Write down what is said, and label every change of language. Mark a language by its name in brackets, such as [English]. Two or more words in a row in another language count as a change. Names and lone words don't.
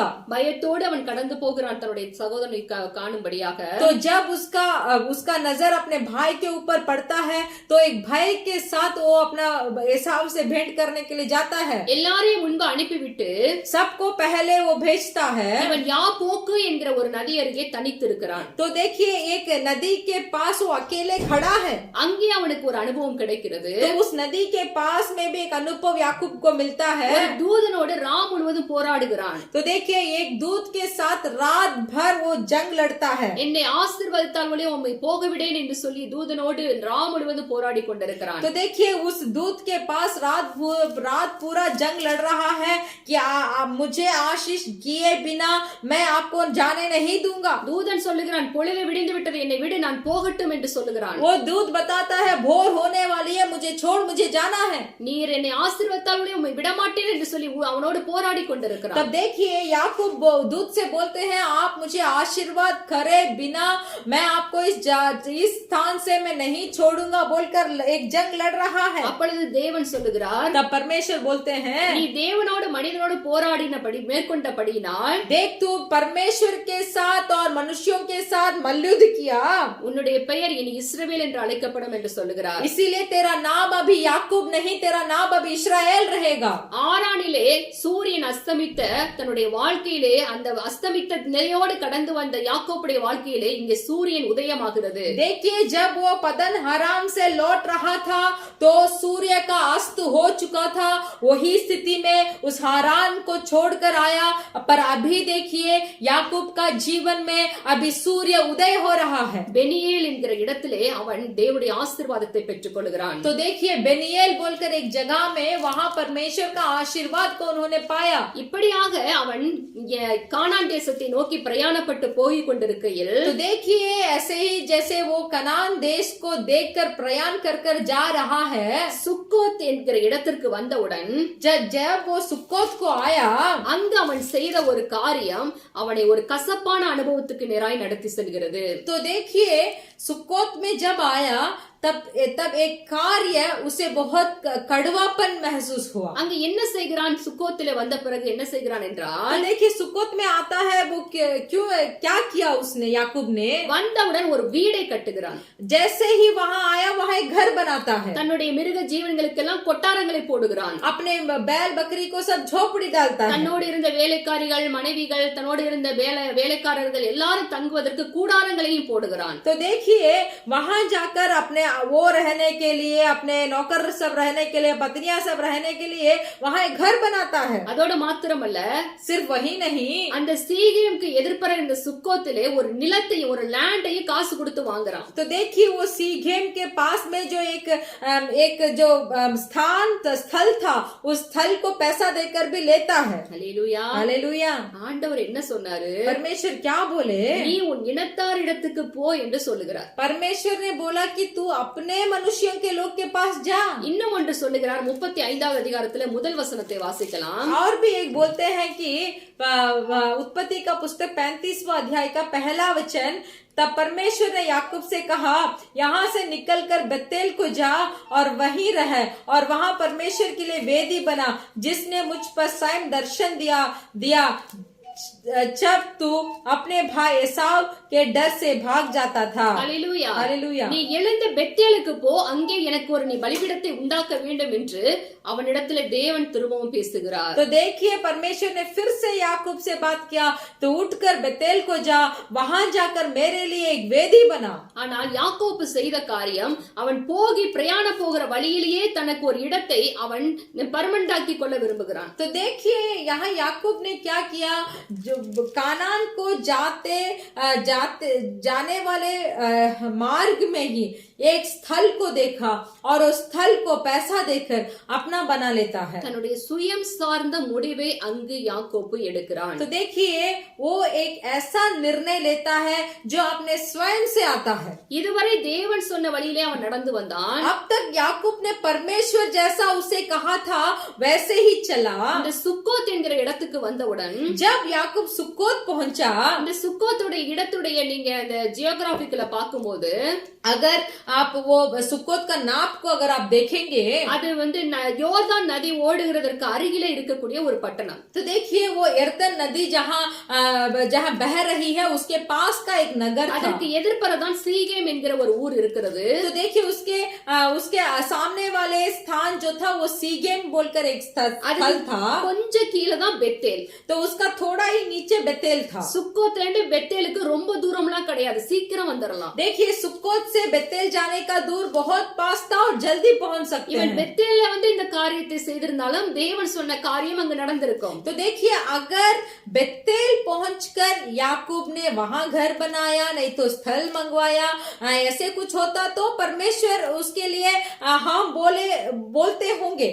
[Tamil] பயத்தோடு அவன் கடந்து போகிறான் தன்னுடைய சகோதரனை காணும்படியாக. [Hindi] तो जब उसका नजर अपने भाई के ऊपर पड़ता है तो एक भाई के साथ वो अपना एसाव से भेंट करने के लिए जाता है. [Tamil] எல்லாரையும் முன்பு அனுப்பிவிட்டு [Hindi] सबको पहले वो भेजता है. [Tamil] இவன் யாப்போக்கு என்கிற ஒரு நதி அருகே தனித்து இருக்கிறான். [Hindi] तो देखिए एक नदी के पास वो अकेले खड़ा है. [Tamil] அங்கே அவனுக்கு ஒரு அனுபவம் கிடைக்கிறது. [Hindi] तो उस नदी के पास में भी एक अनुभव याकूब को मिलता है. [Tamil] ஒரு தூதனோடு ராம் முழுவதும் போராடுகிறான். [Hindi] तो देखिए एक दूत के साथ रात भर वो जंग लड़ता है. [Tamil] என்னை ஆசீர்வதித்தால் வழியே உம்மை போகவிடேன் என்று சொல்லி தூதனோடு ராம் முழுவதும் போராடி கொண்டிருக்கிறான். [Hindi] तो देखिए उस दूत के पास रात पूरा जंग लड़ रहा है कि मुझे आशीष किए बिना मैं आपको जाने नहीं दूंगा. [Tamil] தூதன் சொல்லுகிறான், பொழுது விடிந்து விட்டது, என்னை விடு, நான் போகட்டும் என்று சொல்லுகிறான். [Hindi] वो दूत बताता है भोर होने वाली है, मुझे छोड़, मुझे जाना है. [Tamil] நீர் என்னை ஆசீர்வதித்தால் சொல்லி உம்மை விடமாட்டேன் என்று சொல்லி அவனோடு போராடி கொண்டிருக்கிறான். [Hindi] तब देखिए याकूब दूत से बोलते हैं आप मुझे आशीर्वाद करे बिना मैं आपको इस स्थान से मैं नहीं छोड़ूंगा बोलकर एक जंग लड़ रहा है. [Tamil] அப்பொழுது தேவன் சொல்லுகிறார், [Hindi] तब परमेश्वर बोलते हैं [Tamil] நீ தேவனோடு மனிதனோடு போராடினபடி மேற்கொண்டபடியினால் [Hindi] देख तू परमेश्वर के साथ और मनुष्यों के साथ मल्लयुद्ध किया, [Tamil] உன்னுடைய பெயர் இனி இஸ்ரவேல் என்று அழைக்கப்படும் என்று சொல்லுகிறார். [Hindi] इसीलिए तेरा नाम अभी याकूब नहीं, तेरा नाम अभी इस्राएल रहेगा. [Tamil] ஆரானிலே சூரியன் அஸ்தமித்த தன்னுடைய வாழ்க்கையிலே அந்த அஸ்தமித்த நிலையோடு கடந்து வந்த யாக்கோபுடைய வாழ்க்கையிலே இங்கே சூரியன் உதயமாகிறது. [Hindi] देखिए जब वो पदन हराम से लौट रहा था तो सूर्य का अस्त हो चुका था. वही स्थिति में उस हारान को छोड़कर आया, पर अभी देखिए याकूब का जीवन में अभी सूर्य उदय हो रहा है. [Tamil] பெனியேல் என்கிற இடத்திலே அவன் தேவனுடைய ஆசீர்வாதத்தை பெற்றுக் கொள்கிறான். [Hindi] तो देखिए बेनियेल बोलकर एक जगह में वहां परमेश्वर का आशीर्वाद को उन्होंने पाया. [Tamil] இப்படியாக அவன் கானான் தேசத்தை நோக்கி பிரயாணப்பட்டு போய் கொண்டிருக்கையில் [Hindi] तो देखिए ऐसे ही जैसे वो कनान देश को देखकर प्रयाण कर कर जा रहा है, [Tamil] சுக்கோத் என்கிற இடத்திற்கு வந்தவுடன் [Hindi] जब वो सुक्कोत को आया [Tamil] அங்கு அவன் செய்த ஒரு காரியம் அவனை ஒரு கசப்பான அனுபவத்துக்கு நேராய் நடத்தி செல்கிறது. [Hindi] तो देखिए सुक्कोत में जब आया तब एक कार्य उसे बहुत कड़वापन महसूस हुआ. [Tamil] அங்க என்ன செய்கிறான்? சுக்கோத்திலே வந்த பிறகு என்ன செய்கிறான் என்றால், [Hindi] तो देखिए सुक्कोत में आता है वो क्यों क्या किया उसने, याकूब ने [Tamil] வந்தவுடன் ஒரு வீடை கட்டுகிறான். [Hindi] जैसे ही वहां आया वहां एक घर बनाता है. [Tamil] தன்னுடைய மிருக ஜீவன்களுக்கெல்லாம் கொட்டாரங்களை போடுகிறான். [Hindi] अपने बैल बकरी को सब झोपड़ी डालता है. [Tamil] தன்னோடு இருந்த வேலைக்காரிகள் மனைவிகள் தன்னோடு இருந்த வேலைக்காரர்கள் எல்லாரும் தங்குவதற்கு கூடாரங்களையும் போடுகிறான். [Hindi] तो देखिए वहां जाकर अपने वो रहने के लिए, अपने नौकर सब रहने के लिए, पत्नियां सब रहने के लिए वहां एक घर बनाता है. [Tamil] அதோட மாத்திரமல்ல, [Hindi] सिर्फ वही नहीं, [Tamil] அந்த சீகேமுக்கு எதிர்ப்பற இந்த சுக்கோத்திலே ஒரு நிலத்தையும் ஒரு லேண்டையும் காசு கொடுத்து வாங்குறான். [Hindi] तो देखिए वो सीघेम के पास में जो एक जो स्थल था उस स्थल को पैसा देकर भी लेता है. [Tamil] ஹல்லேலூயா. [Hindi] हालेलुया. [Tamil] ஆண்டவர் என்ன சொன்னாரு? [Hindi] परमेश्वर क्या बोले? [Tamil] நீ உன் இனத்தார் இடத்துக்கு போ என்று சொல்லுகிறார். [Hindi] परमेश्वर ने बोला कि तू अपने मनुष्यों के लोग के पास जा. [Tamil] இன்னும் ஒன்று சொல்லுகிறார். 35வது அதிகாரத்திலே முதல் வசனத்தை வாசிக்கலாம். [Hindi] और भी एक बोलते हैं कि उत्पत्ति का पुस्तक 35वां अध्याय का पहला वचन, तब परमेश्वर ने याकूब से कहा यहाँ से निकलकर बेतेल को जा और वहीं रह, और वहां परमेश्वर के लिए वेदी बना जिसने मुझ पर स्वयं दर्शन दिया जब तू अपने भाई एसाव के डर से भाग जाता था. [Tamil] ஹல்லேலூயா. [Hindi] हालेलुया. [Tamil] நீ எழுந்து பெத்தேலுக்கு போ, அங்கே எனக்கு ஒரு நீ பலிபீடத்தை உண்டாக்க வேண்டும் என்று அவனிடத்திலே தேவன் திரும்பவும் பேசுகிறார். [Hindi] तो देखिए परमेश्वर ने फिर से याकूब से बात किया, तो उठकर बेतेल को जा, वहां जाकर मेरे लिए एक वेदी बना. [Tamil] ஆனால் யாக்கோபு செய்த காரியம், அவன் போகி பிரயாண போகிற வழியிலேயே தனக்கு ஒரு இடத்தை அவன் பர்மனண்டாக்கி கொள்ள விரும்புகிறான். [Hindi] तो देखिए यहाँ याकूब ने क्या किया, जो कानान को जाने वाले मार्ग में ही एक स्थल को देखा और उस स्थल को पैसा देकर अपना बना लेता है. [Tamil] தன்னுடைய சுயம் சார்ந்த முடிவை அங்கு யாக்கோபு எடுக்கிறான். [Hindi] तो देखिए वो एक ऐसा निर्णय लेता है जो अपने स्वयं से आता है. [Tamil] இதுவரை தேவன் சொன்ன வழியிலே அவன் நடந்து வந்தான். [Hindi] अब तक याकूब ने परमेश्वर जैसा उसे कहा था वैसे ही चला. [Tamil] இந்த சுக்கோத் என்கிற இடத்துக்கு வந்தவுடன் [Hindi] जब याकूब सुक्कोत पहुंचा, [Tamil] இந்த சுக்கோத்துடைய இடத்துடைய நீங்க இந்த ஜியோகிராபிக்கல பார்க்கும்போது, [Hindi] अगर आप वो सुक्कोत का नाप को अगर आप देखेंगे, [Tamil] அது வந்து யோர்தான் நதி ஓடுகிறதற்கு அருகிலே இருக்கக்கூடிய ஒரு பட்டணம். [Hindi] तो देखिए वो यर्दन नदी जहां बह रही है उसके पास का एक नगर था. [Tamil] அதற்கு எதிர்ப்பறதான் சீகேம் என்கிற ஒரு ஊர் இருக்கிறது. [Hindi] तो देखिए उसके सामने वाले स्थान जो था वो सीगेम बोलकर एक स्थल था. [Tamil] கொஞ்சம் கீழே தான் பெத்தேல். [Hindi] तो उसका थोड़ा ही नीचे बेतेल था. [Tamil] சுக்கோத்ல இருந்து பெத்தேலுக்கு ரொம்ப தூரம்லாம் கிடையாது, சீக்கிரம் வந்துடலாம். [Hindi] देखिए सुक्कोत से बेतेल जाने का दूर बहुत पास था और जल्दी पहुंच सकते [Tamil] இவன் [Hindi] हैं. [Tamil] பெத்தேல்ல வந்து இந்த காரியத்தை செய்திருந்தாலும் தேவன் சொன்ன காரியம் அங்கு நடந்திருக்கும். [Hindi] तो देखिए अगर बेतेल पहुंचकर याकूब ने वहां घर बनाया, नहीं तो स्थल मंगवाया, ऐसे कुछ होता तो परमेश्वर उसके लिए हाँ बोलते होंगे.